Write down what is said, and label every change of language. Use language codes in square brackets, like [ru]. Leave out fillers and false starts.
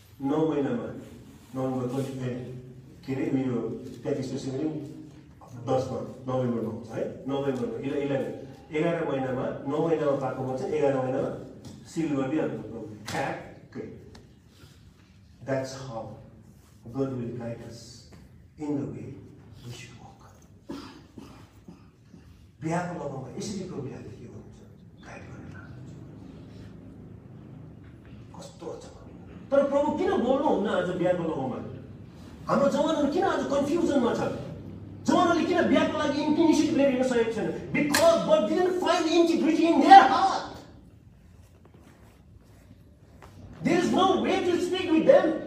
[ne] 9 महिनामा नोभेम्बर के अरे यो 33 10 नोभेम्बरमा हुन्छ है, नोभेम्बरमा 11 महिनामा 9 महिनामा पाएको वचन 11 महिनामा सिल गरिदिइहाल्नु प्रभुले ठ्याक्कै। [en] That's how God will guide us in the way we should walk. [ne] बिहाको लगमा यसरी प्रभुले के गर्नुहुन्छ, गाइड गर्न लाग्नुहुन्छ। कस्तो अचम्म। तर प्रभु किन बोल्नुहुन्न आज बिहाको लगमा? हाम्रो जवानहरू किन आज कन्फ्युजनमा छ? जवानहरूले किन बिहाको लागि इनिसिएटिभ लिन सकेको छैन? [en] Because God didn't find the integrity in their heart. There is no way to speak with them.